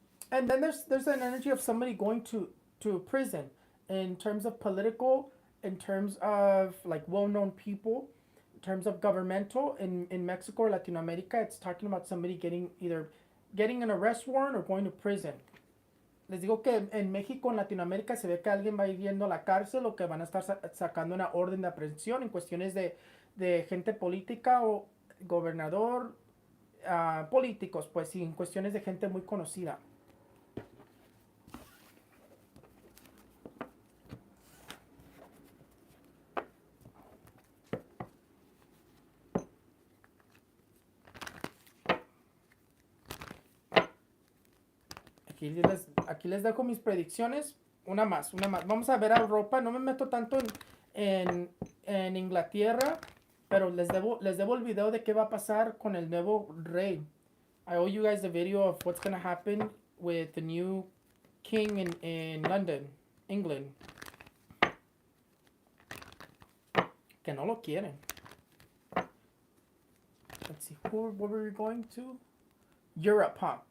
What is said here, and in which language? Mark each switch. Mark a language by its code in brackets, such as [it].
[en] And then there's an energy of somebody going to prison in terms of political, in terms of like well-known people, in terms of governmental in Mexico or Latin America. It's talking about somebody getting either getting an arrest warrant or going to prison. [es] Les digo que en México, en Latinoamérica, se ve que alguien va a ir yendo a la cárcel o que van a estar sacando una orden de aprehensión en cuestiones de gente política o gobernador, políticos, pues sí, en cuestiones de gente muy conocida. Aquí les dejo mis predicciones. Una más, una más. Vamos a ver a Europa. No me meto tanto en Inglaterra, pero les debo el video de qué va a pasar con el nuevo rey. [en] I owe you guys the video of what's going to happen with the new king in London, England. [es] Que no lo quieren. [en] Let's see, what were we going to? Europe, huh?